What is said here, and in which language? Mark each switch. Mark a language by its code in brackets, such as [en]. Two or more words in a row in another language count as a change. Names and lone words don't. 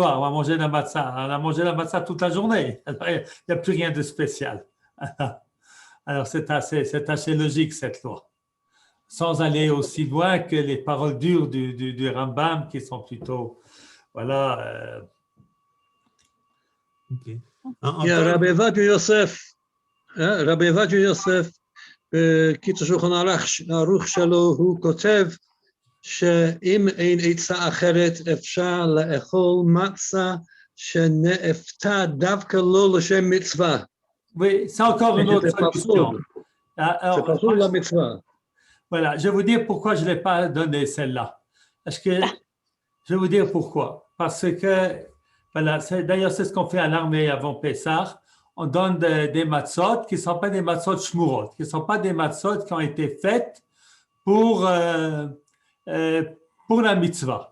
[fr] On va manger la matzah. On a mangé la matzah toute la journée. Alors, il n'y a plus rien de spécial. Alors, c'est assez logique, cette loi. Sans aller aussi loin que les paroles dures du Rambam, qui sont plutôt, voilà. Ok. [he] רבי עובדיה יוסף, רבי עובדיה יוסף, בקיצור שולחן ערוך שלו, הוא כותב שאם אין עצה אחרת אפשר לאכול מצה שנאפתה דווקא לא לשם מצווה. [fr] Oui, c'est encore une autre solution. C'est pas pour la mitzvah. Voilà, je vais vous dire pourquoi je ne l'ai pas donné celle-là. Parce que, je vais vous dire pourquoi. Parce que, voilà, d'ailleurs, c'est ce qu'on fait à l'armée avant Pessah. On donne des matzot qui ne sont pas des [he] מצות שמורות, [fr] qui ne sont pas des matzot qui ont été faites pour la mitzvah.